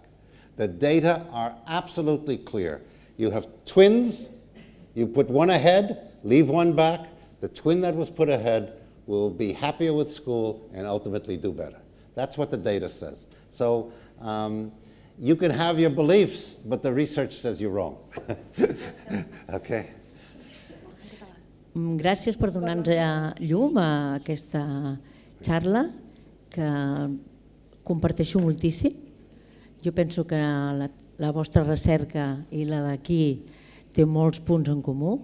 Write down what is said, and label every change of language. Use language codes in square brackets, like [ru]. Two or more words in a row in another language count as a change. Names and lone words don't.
[en] The data are absolutely clear. You have twins, you put one ahead, leave one back. The twin that was put ahead will be happier with school and ultimately do better. That's what the data says. So you can have your beliefs, but the research says you're wrong. Okay. [ca] Gràcies per donar-nos llum a aquesta xarra que comparteixo moltíssim. Jo penso que la vostra recerca i la d'aquí té molts punts en comú.